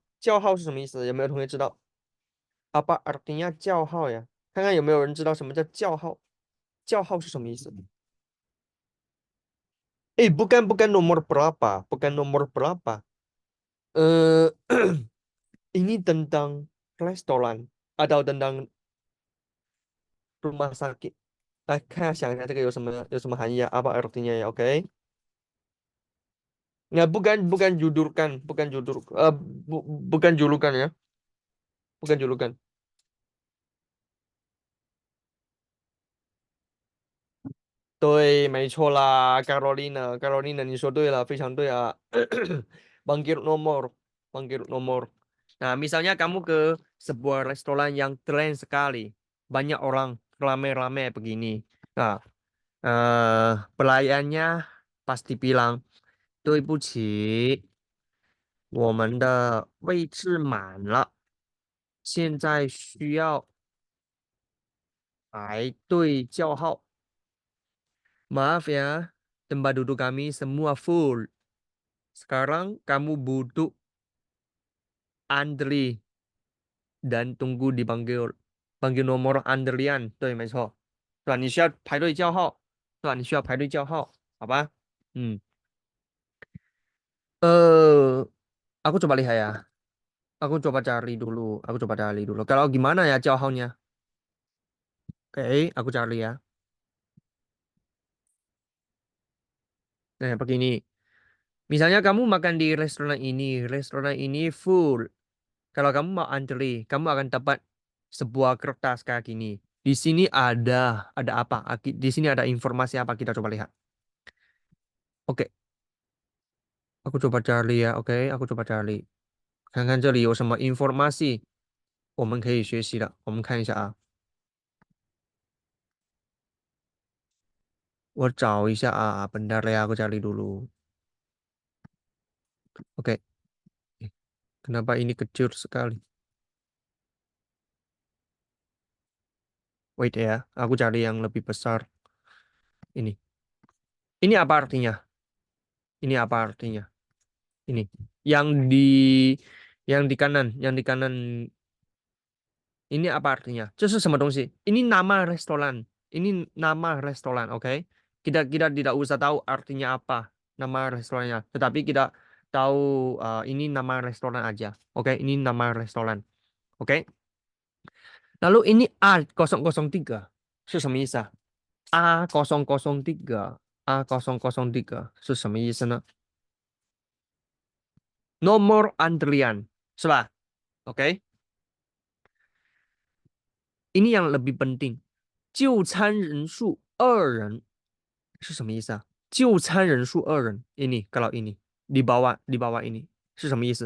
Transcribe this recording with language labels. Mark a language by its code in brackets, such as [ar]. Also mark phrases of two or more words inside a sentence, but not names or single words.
[zh] 叫号是什么意思？有没有同学知道 ？ [id] Apa artinya [zh] 叫号呀？看看有没有人知道什么叫叫号？叫号是什么意思？ [id] bukan nomor berapa, bukan nomor berapa. Eh, ini tentang restoran atau tentang rumah sakit. [zh] 来看想一下这个有什么含义啊？ [id] Apa artinya ya? Oke. Ya, bukan judulkan, bukan julukan ya, bukan julukan. [zh] 对，没错啦，Carolina，Carolina，你说对了，非常对啊。 [id] Bangkit nomor, bangkit nomor. Nah, misalnya kamu ke sebuah restoran yang keren sekali, banyak orang rame-rame begini. Nah, pelayannya pasti bilang, [zh] 对不起，我们的位置满了，现在需要排队叫号。 [id] Maaf ya, tempat duduk kami semua full. Sekarang kamu butuh antri dan tunggu dipanggil panggil nomor antrian. [zh] 对，没错，是吧？你需要排队叫号，是吧？你需要排队叫号，好吧？ [id] Aku coba lihat ya. Aku coba cari dulu. Aku coba cari dulu. Kalau gimana ya 叫号nya? Oke, aku cari ya. Nah, begini. Misalnya kamu makan di restoran ini full. Kalau kamu mau antri, kamu akan dapat sebuah kertas kayak gini. Di sini ada apa? Di sini ada informasi apa? Kita coba lihat. Oke, aku coba cari ya. Oke, aku coba cari. [zh] 看看这里有什么 informasi 我们可以学习的。我们看一下啊，我找一下啊 ， [id] bentar ya aku cari dulu. Oke, kenapa ini kecil sekali? Wait ya, aku cari yang lebih besar. Ini. Ini apa artinya? Ini apa artinya? Ini. Yang di yang di kanan ini apa artinya? [zh] 这是什么东西? [id] Ini nama restoran. Ini nama restoran, oke? Kita tidak usah tahu artinya apa nama restorannya, tetapi kita tahu ini nama restoran aja. Oke, ini nama restoran. Oke. Lalu ini A003 [zh] 是什么意思啊 [id] ？A003 A003 [zh] 是什么意思呢 [id] ？Nomor antrian 是吧 ？OK，ini yang lebih penting， [zh] 就餐人数2人是什么意思啊？就餐人数二人 ， [id] ini kalau ini di bawah ini [zh] 是什么意思？